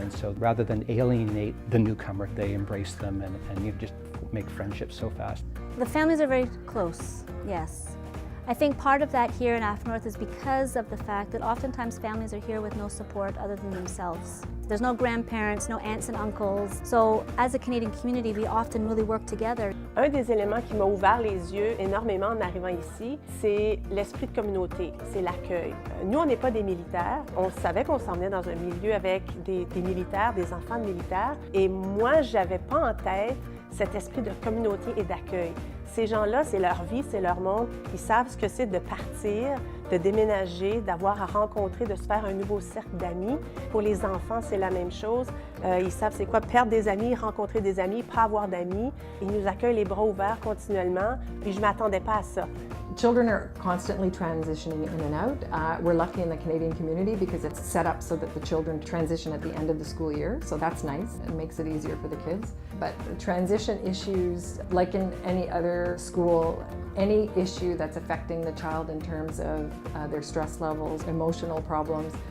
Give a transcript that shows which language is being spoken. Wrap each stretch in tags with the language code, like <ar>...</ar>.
<en>And so rather than alienate the newcomer, they embrace them and you just make friendships so fast. The families are very close, yes. I think part of that here in AFNORTH is because of the fact that oftentimes families are here with no support other than themselves. There's no grandparents, no aunts and uncles. So as a Canadian community, we often really work together.</en> <fr>Un des éléments qui m'a ouvert les yeux énormément en arrivant ici, c'est l'esprit de communauté, c'est l'accueil. Nous, on n'est pas des militaires. On savait qu'on s'en venait dans un milieu avec des militaires, des enfants de militaires. Et moi, j'avais pas en tête cet esprit de communauté et d'accueil. Ces gens-là, c'est leur vie, c'est leur monde. Ils savent ce que c'est de partir, de déménager, d'avoir à rencontrer, de se faire un nouveau cercle d'amis. Pour les enfants, c'est la même chose. Ils savent c'est quoi perdre des amis, rencontrer des amis, pas avoir d'amis. Ils nous accueillent les bras ouverts continuellement, puis je ne m'attendais pas à ça.</fr> <en>Children are constantly transitioning in and out. We're lucky in the Canadian community because it's set up so that the children transition at the end of the school year, so that's nice. It makes it easier for the kids. But transition issues, like in any other school, any issue that's affecting the child in terms of their stress levels, emotional problems,</en>